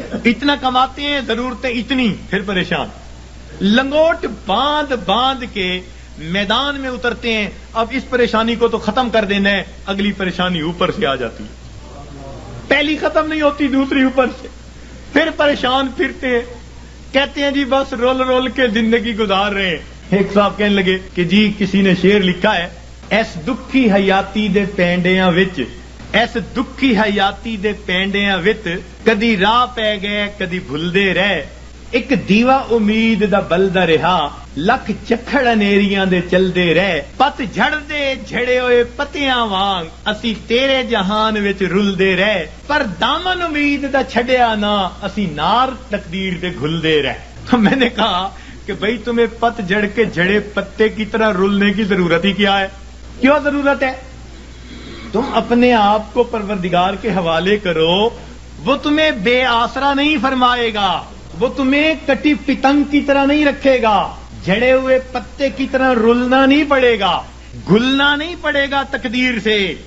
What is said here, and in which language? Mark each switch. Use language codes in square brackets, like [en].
[ur] اتنا کماتے ہیں ضرورتیں اتنی، پھر پریشان. لنگوٹ باندھ کے میدان میں اترتے ہیں. اب اس پریشانی کو تو ختم کر دینا ہے، اگلی پریشانی اوپر سے آ جاتی ہے. پہلی ختم نہیں ہوتی، دوسری اوپر سے، پھر پریشان پھرتے ہیں. کہتے ہیں جی بس رول کے زندگی گزار رہے ہیں. ایک صاحب کہنے لگے کہ جی کسی نے شعر لکھا ہے، [pa] ایس دکھی حیاتی دے پینڈیاں وچ، ایس دکھی حیاتی دے پینڈیاں وچ، کدی راہ پہ گئے کدی بھلدے رہ، ایک دیوا امید دا بلدا رہا، لکھ چکھڑ انیریاں دے چلدے رہ، پت جھڑ دے جھڑے ہوئے پتیاں وانگ، اسی تیرے جہان وچ رلدے رہ، پر دامن امید دا چھڈیا نا، اسی نار تقدیر دے گھلدے رہ. [ur] تو میں نے کہا کہ بھئی تمہیں پت جھڑ کے جھڑے پتے کی طرح رلنے کی ضرورت ہی کیا ہے؟ کیوں ضرورت ہے؟ تم اپنے آپ کو پروردگار کے حوالے کرو، وہ تمہیں بے آسرا نہیں فرمائے گا، وہ تمہیں کٹی پتنگ کی طرح نہیں رکھے گا، جھڑے ہوئے پتے کی طرح رلنا نہیں پڑے گا، گلنا نہیں پڑے گا تقدیر سے.